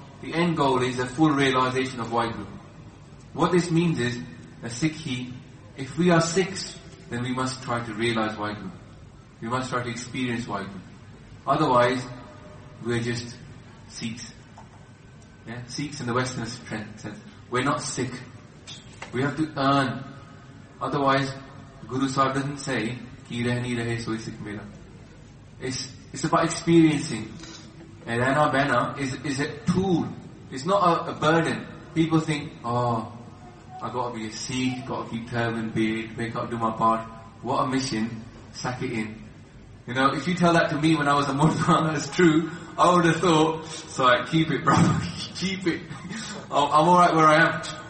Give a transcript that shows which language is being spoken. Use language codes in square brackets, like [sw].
[en] The end goal is the full realization of Vaheguru. What this means is, a Sikhi, if we are Sikhs, then we must try to realize Vaheguru. We must try to experience Vaheguru. Otherwise, we're just Sikhs. Yeah? Sikhs in the Western sense. We're not Sikh. We have to earn. Otherwise, [pa] Guru Sahib [en] doesn't say, [pa] ਕਿ ਰਹਿਣੀ ਰਹੇ ਸੋਈ ਸਿੱਖ ਮੇਰਾ. [en] It's about experiencing. And Rehna Behna is a tool. It's not a burden. People think, oh, I gotta be a Sikh, gotta keep turban, beard, make up, do my part. What a mission. Sack it in. You know, if you tell that to me when I was a Murtana, it's true. I would have thought, so I keep it, bro. Keep it. I'm alright where I am.